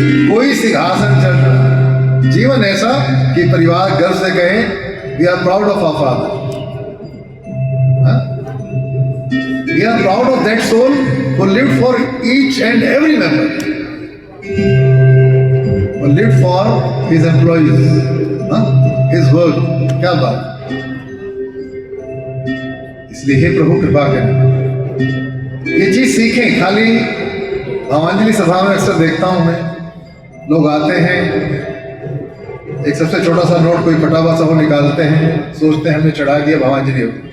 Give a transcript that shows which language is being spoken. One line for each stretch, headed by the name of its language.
Hindi: कोई सिंहासन चढ़ रहा। जीवन ऐसा कि परिवार गर्व से कहे,
English: We are proud of our father. We are proud of that soul who lived for each and every member, who lived for his employees, his work.
Hindi: क्या बात। इसलिए हे प्रभु कृपा करें, ये चीज सीखें। खाली भावांजलि सभा में अक्सर देखता हूं मैं, लोग आते हैं सबसे छोटा सा नोट कोई फटा हुआ सा वो निकालते हैं, सोचते हैं हमने चढ़ा दिया भगवान जी ने।